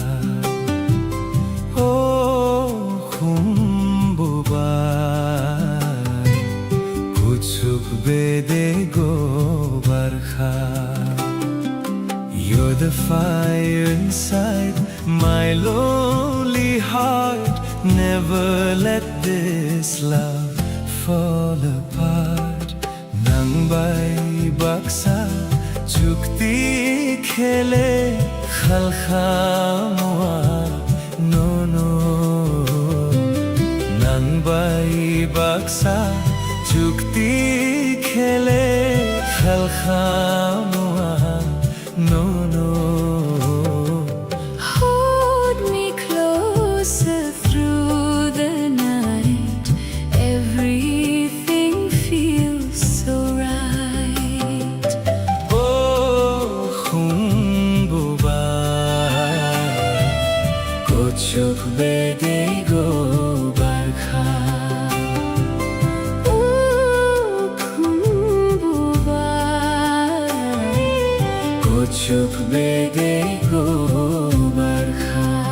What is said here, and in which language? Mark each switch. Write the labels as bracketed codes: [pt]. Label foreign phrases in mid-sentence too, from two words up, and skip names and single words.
[trp] Oh khumbubar kuchuk bede go barkha. [en] You're the fire inside my lonely heart. Never let this love fall apart. [trp] Nang bai baksa chukti khele khalkhamwa no no. Nang bai baksa chukti khele khalkhamwa no no. [en] Hold me closer through the night. Everything feels so right. [trp] Oh khumbubar kuchuk bede go barkha. Kuchuk bede go barkha.